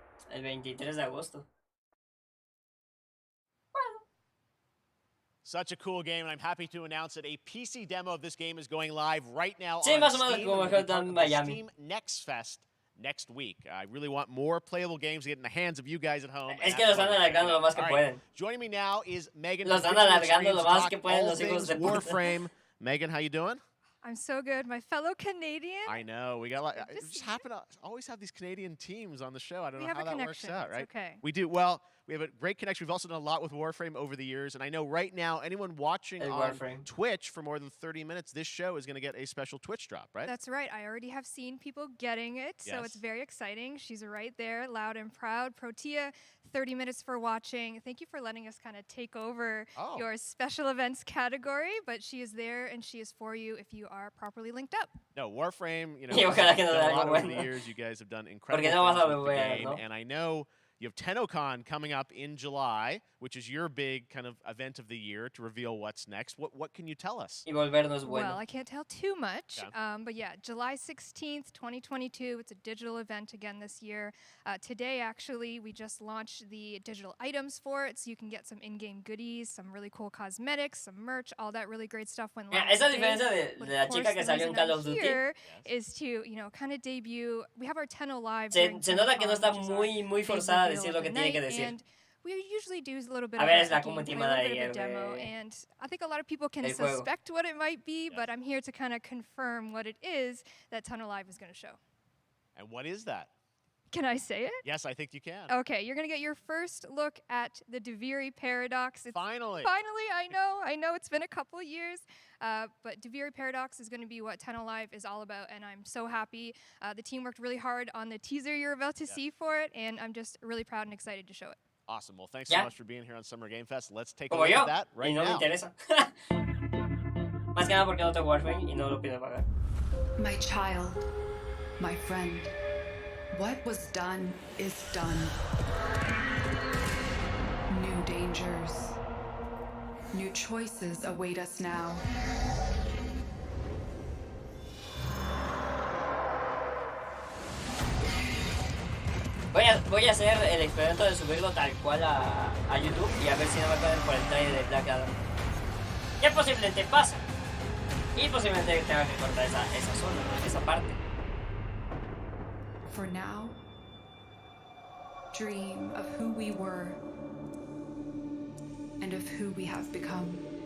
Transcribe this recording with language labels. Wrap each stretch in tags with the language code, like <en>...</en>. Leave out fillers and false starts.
<es>El 23 de agosto.</es> <en>Such a cool game, and I'm happy to announce that a PC demo of this game is going live right now</en> <es>Sí,</es> <en>on</en> <es>más o menos</es> <en>Steam,</en> <es>como mejor en Miami.</es> <en>Steam Next Fest next week. I really want more playable games to get in the hands of you guys at home.</en> <es>Es que los están alargando lo más que pueden.</es> <en>Joining me now is Megan.</en> <es>Los están alargando lo más que pueden los hijos de puta.</es> <en>Warframe. Megan, how you doing? I'm so good. My fellow Canadian. I know. We got a lot. Just happen to always have these Canadian teams on the show. I don't know how that works out, right? Okay. We do. Well, we have a great connection. We've also done a lot with Warframe over the years. And I know right now, anyone watching on Twitch for more than 30 minutes, this show is going to get a special Twitch drop, right? That's right. I already have seen people getting it. So it's very exciting. She's right there, loud and proud. Protea, 30 minutes for watching. Thank you for letting us kind of take over your special events category. But she is there and she is for you if you are properly linked up. No, Warframe, you know, a lot over the years. You guys have done incredible things with the game. And I know you have TennoCon coming up in July, which is your big kind of event of the year to reveal what's next. What can you tell us? Well, I can't tell too much, but yeah, July 16th, 2022. It's a digital event again this year. Today, actually, we just launched the digital items for it, so you can get some in-game goodies, some really cool cosmetics, some merch, all that really great stuff when launched.</en> <es>Esa diferencia de la chica que salió en Call of Duty.</es> <en>Here is to, you know, kind of debut. We have our Tenno Live.</en> <es>Se nota que no está muy forzada a decir lo que tiene que decir.</es> <en>And we usually do a little bit of a demo, and I think a lot of people can suspect what it might be, but I'm here to kind of confirm what it is that Tenno Live is going to show. And what is that? Can I say it? Yes, I think you can. Okay, you're going to get your first look at the Duviri Paradox. Finally, I know it's been a couple of years, but Duviri Paradox is going to be what Tenno Live is all about, and I'm so happy. The team worked really hard on the teaser you're about to see for it, and I'm just really proud and excited to show it. Awesome. Well, thanks so much for being here on Summer Game Fest. Let's take a look at that right now.</en> <es>Me interesa. Más que nada porque no tengo Warframe y no lo pido pagar.</es> <en>My child, my friend, what was done is done. New dangers, new choices await us now.</en> <es>Voy a hacer el experimento de subirlo tal cual a YouTube y a ver si no me pueden por el trailer de Black Adam. Que posiblemente pasa. Y posiblemente tenga que cortar esa zona, esa parte.</es> <en>For now, dream of who we were and of who we have become.</en>